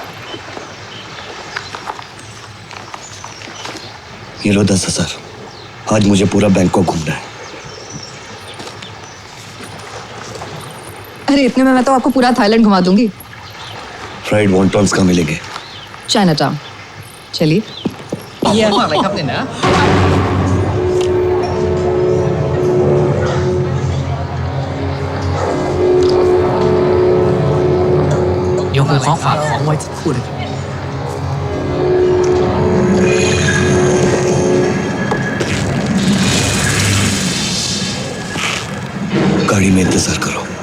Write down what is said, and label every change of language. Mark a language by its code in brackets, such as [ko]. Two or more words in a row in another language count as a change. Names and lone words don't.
[hi] ये लो 10,000। आज मुझे पूरा बैंकॉक घूमना है। अरे इतने में मैं तो आपको पूरा थाईलैंड घुमा दूंगी। [en] fried wontons [hi] कहाँ मिलेंगे? चाइना टाउन। चलिए। [th] เยี่ยมมากเลยครับเนี่ยนะ โยมขอฝากของไว้สักครู่นะครับ [hi] गाड़ी में इंतजार करो।